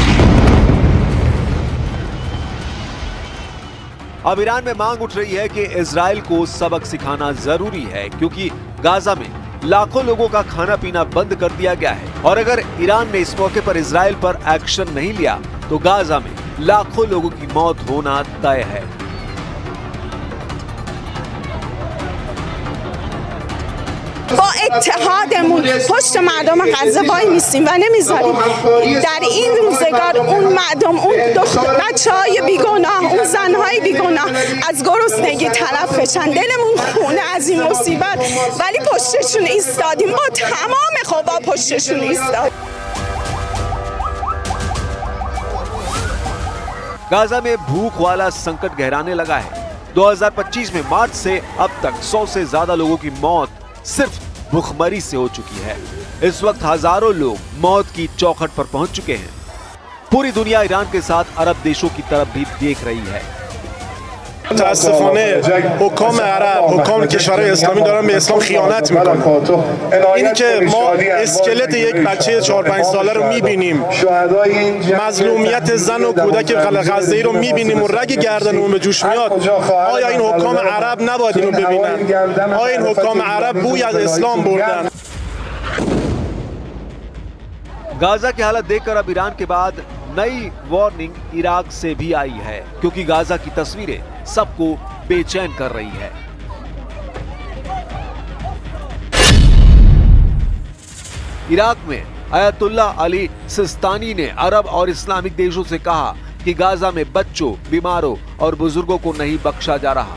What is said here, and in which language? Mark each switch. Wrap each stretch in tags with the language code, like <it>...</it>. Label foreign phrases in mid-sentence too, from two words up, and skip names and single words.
<hi>अब ईरान में मांग उठ रही है कि इजराइल को सबक सिखाना जरूरी है, क्योंकि गाजा में लाखों लोगों का खाना पीना बंद कर दिया गया है और अगर ईरान ने इस मौके पर इजराइल पर एक्शन नहीं लिया तो गाजा में लाखों लोगों की मौत होना तय है।</hi> <fa>با اتحادمون پشت مردم غزه وای میستیم و نمیذاریم در این روزگار اون مردم، اون بچه‌های بیگناه، اون زن‌های بیگناه از گرسنگی تلف بشن. دلمون خونه از این مصیبت، ولی پشتشون ایستادیم، با تمام قوا پشتشون ایستادیم.</fa> <hi>गाजा में भूख वाला संकट गहराने लगा है। 2025 में मार्च से अब तक 100 से ज्यादा लोगों की मौत सिर्फ भूखमरी से हो चुकी है। इस वक्त हजारों लोग मौत की चौखट पर पहुंच चुके हैं। पूरी दुनिया ईरान के साथ अरब देशों की तरफ भी देख रही है।</hi> <fa>متاسفانه حکام عرب، حکام کشورهای اسلامی دارن به اسلام خیانت میکنن. اینی که ما اسکلت یک بچه 4-5 ساله رو میبینیم، مظلومیت زن و کودک غزه‌ای رو میبینیم و رگ گردن اون به جوش میاد، آیا این حکام عرب نباید اینو ببینن؟ آیا این حکام عرب بوی از اسلام بردن؟</fa> <hi>गाजा की हालत देखकर अब ईरान के बाद नई वार्निंग इराक से भी आई है, क्योंकि गाजा की तस्वीरें सबको बेचैन कर रही है। इराक में अयतुल्लाह अली सिस्तानी ने अरब और इस्लामिक देशों से कहा कि गाजा में बच्चों, बीमारों और बुजुर्गों को नहीं बख्शा जा रहा।</hi>